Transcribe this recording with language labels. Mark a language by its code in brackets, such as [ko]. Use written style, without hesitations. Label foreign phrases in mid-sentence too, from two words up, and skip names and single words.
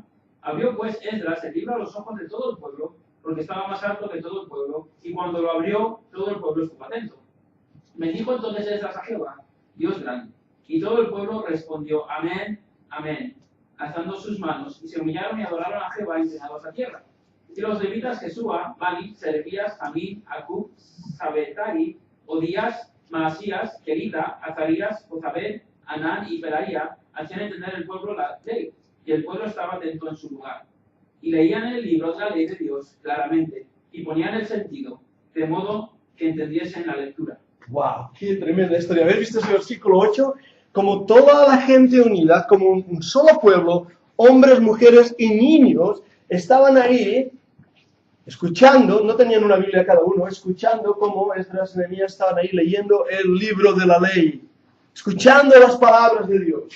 [es] Abrió pues Esdras el libro a los ojos de todo el pueblo, porque estaba más alto que todo el pueblo, y cuando lo abrió, todo el pueblo estuvo atento. Bendijo entonces Esdras a Jehová, Dios grande, y todo el pueblo respondió, amén, amén, alzando sus manos, y se humillaron y adoraron a Jehová inclinados a tierra. Y los levitas Jesúa, Bani, Serebías, Amín, Acub, Sabetari, Odías, Maasías, Kerita, Azarías, Jozabed, Anán y Pelaía hacían entender al pueblo la ley, y el pueblo estaba atento en su lugar. Y leían el libro de la ley de Dios claramente, y ponían el sentido, de modo que entendiesen la lectura. ¡Wow! ¡Qué tremenda historia! ¿Habéis visto ese versículo 8? Como toda la gente unida, como un solo pueblo, hombres, mujeres y niños, estaban ahí escuchando, no tenían una Biblia cada uno, escuchando cómo Esdras y Nehemías estaban ahí leyendo el libro de la ley, escuchando las palabras de Dios.